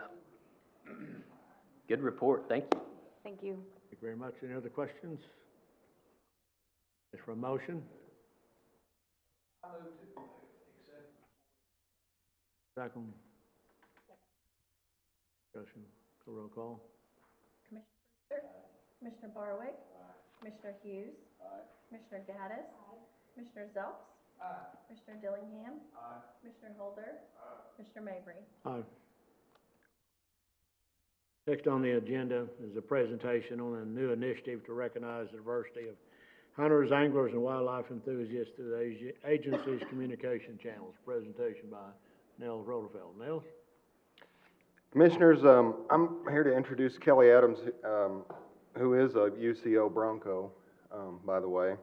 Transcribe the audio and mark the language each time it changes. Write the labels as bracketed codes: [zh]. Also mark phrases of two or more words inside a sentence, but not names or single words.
[en] Good report, thank you. Thank you. Thank you very much. Any other questions? Is for a motion? I move to accept. Second. Discussion, roll call. Commissioner Barwick. Commissioner Hughes. Commissioner Gaddis. Commissioner Zelps. Commissioner Dillingham. Commissioner Holder. Commissioner Mabry. Aye. Next on the agenda is a presentation on a new initiative to recognize the diversity of hunters, anglers, and wildlife enthusiasts through the agency's communication channels. Presentation by Nels Roderfeld. Nels? Commissioners, I'm here to introduce Kelly Adams, who is a UCO Bronco, by the way.